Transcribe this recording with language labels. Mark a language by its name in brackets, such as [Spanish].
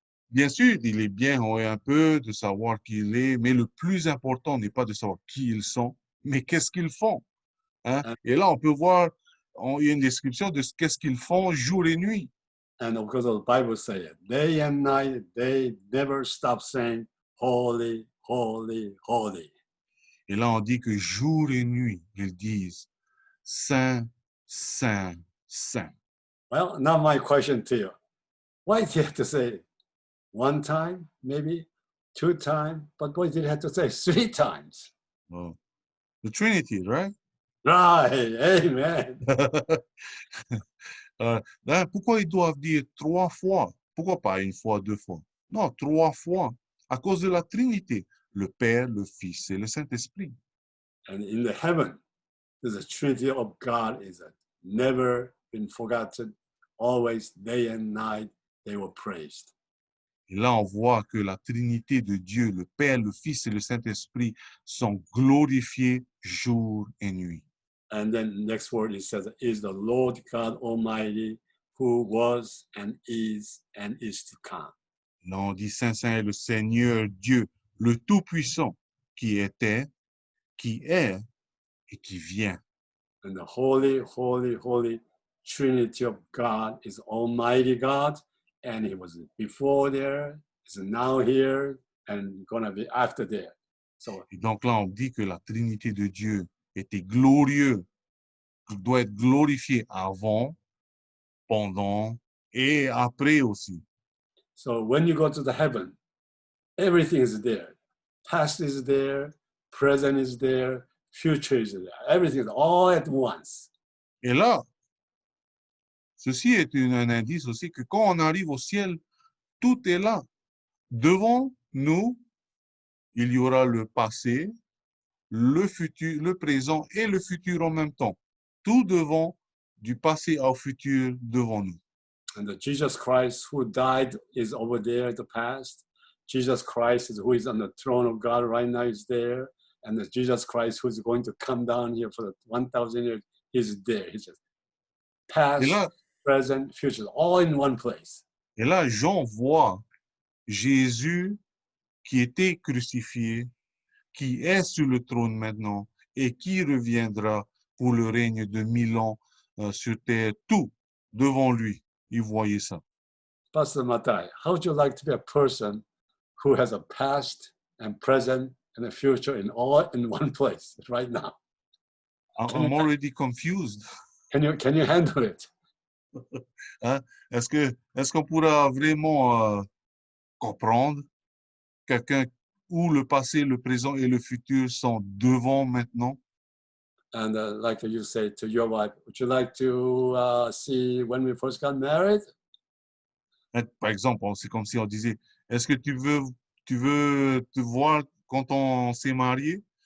[French] Bien sûr, il est bien un peu de savoir qui il est, mais le plus important n'est pas de savoir qui ils sont, mais qu'est-ce qu'ils font. Hein? Et là, on peut voir, il y a une description de qu'est-ce qu'ils font jour et nuit. [English] And because the Bible says, day and night, they never stop saying, holy, holy, holy. [French] Et là, on dit que jour et nuit, ils disent, Saint, Saint, Saint. [English] Well, now my question to you. Why did he have to say one time, maybe 2 times, but why did he have to say 3 times? Oh. The Trinity, right? Right, amen. [French] Là, pourquoi ils doivent dire 3 fois? Pourquoi pas une fois, 2 fois? Non, 3 fois. À cause de la Trinité, le Père, le Fils et le Saint-Esprit. [English] And in the heaven, the Trinity of God is never been forgotten. Always, day and night, they were praised. [French] Et là, on voit que la Trinité de Dieu, le Père, le Fils et le Saint-Esprit sont glorifiés jour et nuit. [English] And then next word it says, is the Lord God Almighty who was and is to come. [French] Là, on dit Saint, Saint est le Seigneur Dieu, le Tout-Puissant, qui était, qui est et qui vient. [English] And the holy, holy, holy Trinity of God is Almighty God, and He was before there, is now here, and gonna be after there. So, [French] Et donc là, on dit que la Trinité de Dieu était glorieux. Il doit être glorifié avant, pendant et après aussi. [English] so when you go to the heaven, everything is there. Past is there, present is there, future is there. Everything is all at once. [French] Et là, ceci est un indice aussi que quand on arrive au ciel, tout est là. Devant nous, il y aura le passé, le futur, le présent et le futur en même temps. Tout devant, du passé au futur devant nous. [English] And the Jesus Christ who died is over there, the past. Jesus Christ is who is on the throne of God right now is there. And the Jesus Christ who's going to come down here for the 1,000 years is there. He's just [French] Et [English] past, [French] là, [English] present, future, all in one place. [French] et là, Jean voit Jésus qui était crucifié, qui est sur le trône maintenant et qui reviendra pour le règne de 1000 ans sur terre, tout devant lui. Il voyait ça. [English] Pastor Matai, how would you like to be a person who has a past and present and a future in all in one place right now? I'm already confused. Can you handle it? Hein? [French] Est-ce qu'on pourra vraiment comprendre quelqu'un où le passé, le présent et le futur sont devant maintenant? [English] And like you say to your wife, would you like to see when we first got married? [French] Par exemple, c'est comme si on disait, est-ce que tu veux te voir quand on s'est marié?